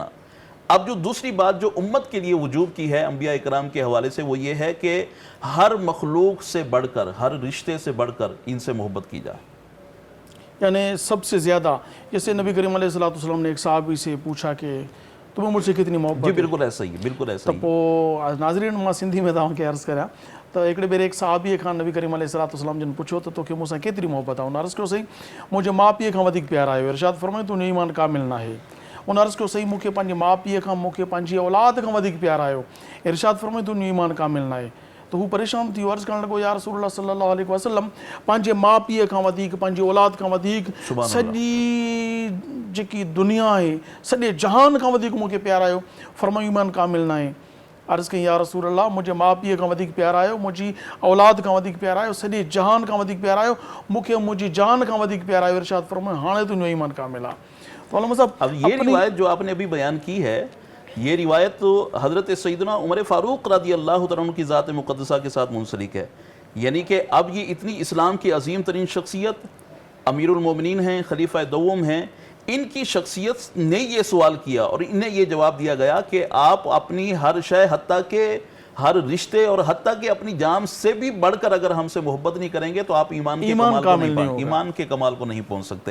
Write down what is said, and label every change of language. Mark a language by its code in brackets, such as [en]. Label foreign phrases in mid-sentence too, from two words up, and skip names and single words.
[ur] اب جو دوسری بات جو امت کے لیے وجوب کی ہے انبیاء اکرام کے حوالے سے، وہ یہ ہے کہ ہر مخلوق سے بڑھ کر، ہر رشتے سے بڑھ کر ان سے محبت کی جائے۔ یعنی سب سے زیادہ، جیسے نبی کریم [ar] علیہ السلام [ur] نے ایک صحابی سے پوچھا کہ تمہیں مجھ سے کتنی محبت جی ہے؟ بالکل ایسا ہی، بالکل ایسا ہی۔ [sd] تو ناظرین ماں سندھی میں تव्हांखे عرض करियां تو हिकिड़े भेरे एक صحابीअ खां नबी करीम अलैहिस्सलाम जन पुछियो त तोखे मूंसां केतिरी मोहबत आहे? उन अर्ज़ कयो सही मुंहिंजे माउ पीउ खां वधीक प्यार आयो। इरशाद फरमायो तुंहिंजो ईमान कामिल न आहे। उन अर्ज़ कयो सही मूंखे पंहिंजे माउ पीउ खां, मूंखे पंहिंजी औलाद खां वधीक प्यार आयो। इरशाद फरमायो तुंहिंजो ईमान कामिल न आहे। तो हू परेशान थी वियो, अर्ज़ करणु लॻो [ar] یا رسول اللہ صلی اللہ علیہ وسلم, [sd] पंहिंजे माउ पीउ खां वधीक, पंहिंजी औलाद खां वधीक, सॼी जेकी दुनिया आहे, सॼे जहान खां वधीक मूंखे प्यार आयो। फरमायो ईमान कामिल न आहे। अर्ज़ कई [ar] یا رسول اللہ, [sd] मुंहिंजे माउ पीउ खां वधीक प्यार आयो, मुंहिंजी औलाद खां वधीक प्यार आयो, सॼे जहान खां वधीक प्यार आयो, मूंखे मुंहिंजी जान खां वधीक प्यार आयो। इरशाद फरमायो हाणे तुंहिंजो ईमान कामिल आहे। तो अल्लाह साहब, [ur] اب یہ روایت جو آپ نے ابھی بیان کی ہے، یہ روایت تو حضرت سیدنا عمر فاروق [ar] رضی اللہ عنہ [ur] کی ذات مقدسہ کے ساتھ منسلک ہے، یعنی کہ اب یہ اتنی اسلام کی عظیم ترین شخصیت، [ar] امیر المومنین [ur] ہیں، خلیفہ دوم ہیں، ان کی شخصیت نے یہ سوال کیا اور انہیں یہ جواب دیا گیا کہ آپ اپنی ہر شے، حتیٰ کہ ہر رشتے اور حتیٰ کہ اپنی جان سے بھی بڑھ کر اگر ہم سے محبت نہیں کریں گے تو آپ ایمان کے کمال کو نہیں پہنچ سکتے۔